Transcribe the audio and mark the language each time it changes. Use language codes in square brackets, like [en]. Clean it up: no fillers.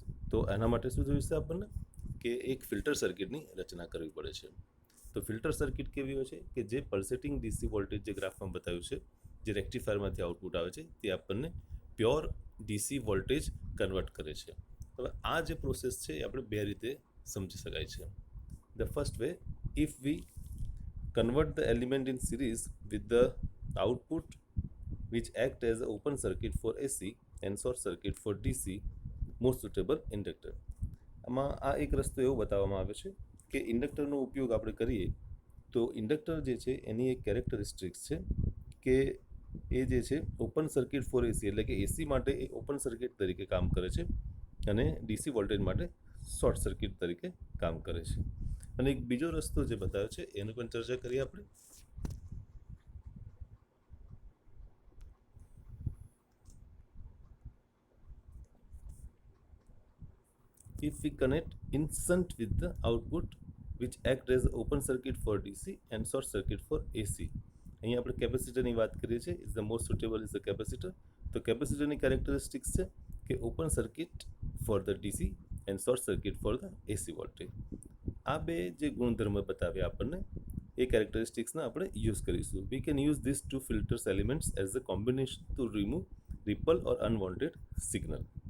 [gu] તો એના માટે શું જોઈશે આપણને કે એક ફિલ્ટર સર્કિટની રચના કરવી પડે છે. તો ફિલ્ટર સર્કિટ કેવી હોય છે કે જે પલ્સેટિંગ ડીસી વોલ્ટેજ જે ગ્રાફમાં બતાવ્યું છે જે રેક્ટિફાયરમાંથી આઉટપુટ આવે છે તે આપણને પ્યોર ડીસી વોલ્ટેજ કન્વર્ટ કરે છે. હવે આ જે પ્રોસેસ છે એ આપણે બે રીતે સમજી શકાય છે. [en] The first way, if we convert the element in series with the output which act as an open circuit for AC and short circuit for DC, most suitable inductor. [gu] આમાં આ એક રસ્તો એવો બતાવવામાં આવે છે કે ઇન્ડક્ટરનો ઉપયોગ આપણે કરીએ તો ઇન્ડક્ટર જે છે એની એક કેરેક્ટરિસ્ટિક્સ છે કે એ જે છે [en] open circuit for AC, [gu] એટલે કે એસી માટે એ ઓપન સર્કિટ તરીકે કામ કરે છે અને ડીસી વોલ્ટેજ માટે શોર્ટ સર્કિટ તરીકે કામ કરે છે. અને એક બીજો રસ્તો જે બતાવ્યો છે એની પણ ચર્ચા કરીએ આપણે. [en] If we connect in shunt with the output which act as open circuit for DC and short circuit for AC. [gu] અહીંયા આપણે કેપેસિટરની વાત કરીએ છીએ. [en] Is the most suitable is the capacitor. [gu] તો કેપેસિટરની કેરેક્ટરિસ્ટિક્સ છે કે [en] open circuit for the DC and short circuit for the AC [gu] voltage. આ બે જે ગુણધર્મ બતાવ્યા આપણને એ કેરેક્ટરિસ્ટિક્સને આપણે યુઝ કરીશું. [en] We can use this to filters elements as a combination to remove ripple or unwanted signal.